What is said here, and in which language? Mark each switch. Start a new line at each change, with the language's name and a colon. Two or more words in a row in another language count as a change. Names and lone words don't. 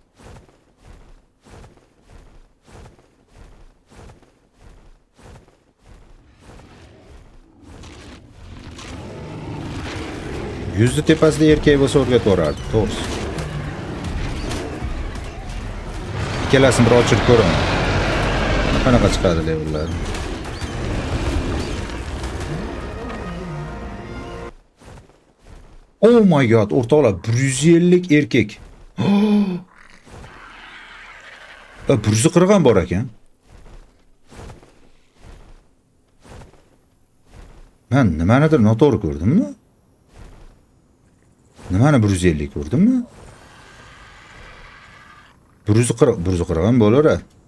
Uzbek: Yuzni tepasida erkak bo'lsa o'rgatib yuborardi, to'g'risi. Ikkalasini bir ochirib ko'raman. Qanaqa chiqadi levellar?
English: Oh my god,
Uzbek: o'rtoqlar, 150 erkak. 140 ham bor ekan. Men nimanidir noto'g'ri ko'rdimmi? Nimani 150 ko'rdimmi? 140 ham bo'laveradi.